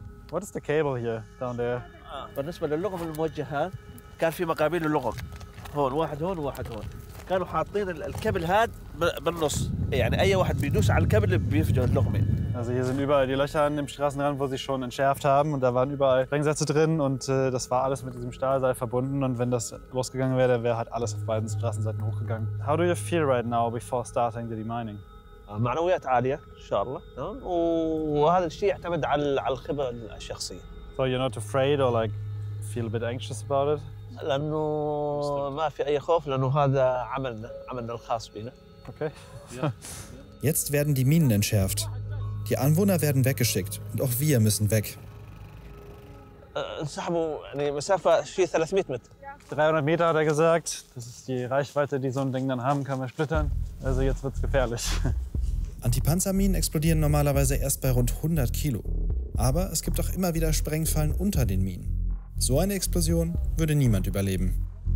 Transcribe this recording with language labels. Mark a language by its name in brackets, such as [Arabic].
[English] What is the cable here down there? [Arabic] بالنسبة للغم الموجهات كان في مقابل اللغم هون واحد هون وواحد هون كانوا حاطين الكابل هاد بالنص يعني أي واحد بيدوس على الكابل بيفجر اللغمة. [German] Also hier sind überall die Löcher an dem Straßenrand, wo sie schon entschärft haben und da waren überall Sprengsätze drin und das war alles mit diesem Stahlseil verbunden und wenn das losgegangen wäre, wäre halt alles auf beiden Straßenseiten hochgegangen. [English] How do you feel right now before starting the demining? [Arabic] معنويات عالية إن شاء الله وهذا الشيء يعتمد على الخبرة الشخصية. [English] So you're not afraid or like feel a bit anxious about it? [Arabic] لأنه ما في أي خوف لأنه هذا عملنا الخاص بنا. [English] Okay. [German] Jetzt werden die Minen entschärft. Die Anwohner werden weggeschickt und auch wir müssen weg. [Arabic] انسحبوا يعني مسافة شيء 300 متر. [German] 300 Meter hat er gesagt. Das ist die Reichweite, die so ein Ding dann haben kann bei Splittern. Also jetzt wird's gefährlich. Antipanzerminen explodieren normalerweise erst bei rund 100 Kilo. Aber es gibt auch immer wieder Sprengfallen unter den Minen. So eine Explosion würde niemand überleben.